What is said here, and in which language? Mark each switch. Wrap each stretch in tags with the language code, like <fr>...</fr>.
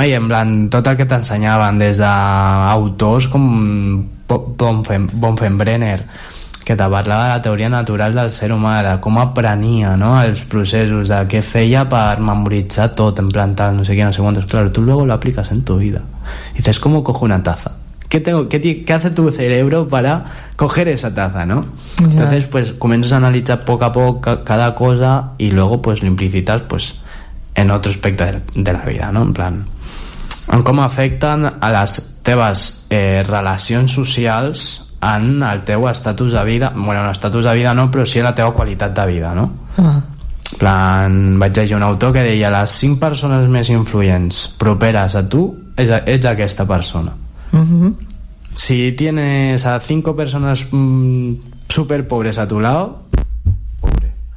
<ca>I en plan, tot el que t'ensenyaven des d'autors com Bonfenbrenner, que te parlava de la teoria natural del ser humà, de com aprenia, no?, els processos, de què feia per memoritzar tot, implantar no sé què, no sé quantos.</ca> <es>Claro, tú luego lo aplicas en tu vida. Dices, ¿cómo cojo una taza? ¿Qué hace tu cerebro para coger esa taza, no? Yeah. Entonces, pues, comences a analitzar poco a poco cada cosa y luego, pues, lo implicitas, pues, en otro aspecto de la vida, no? En plan,</es> <ca>en com afecten a les teves relacions socials en el teu estatus de vida. Bueno, en estatus de vida no, però sí en la teva qualitat de vida, no? Plan, vaig llegir un autor que deia: les 5 persones més influents properes a tu ets aquesta persona.</ca> <es>Si tienes a 5 persones super pobres a tu lado, pobre.</es>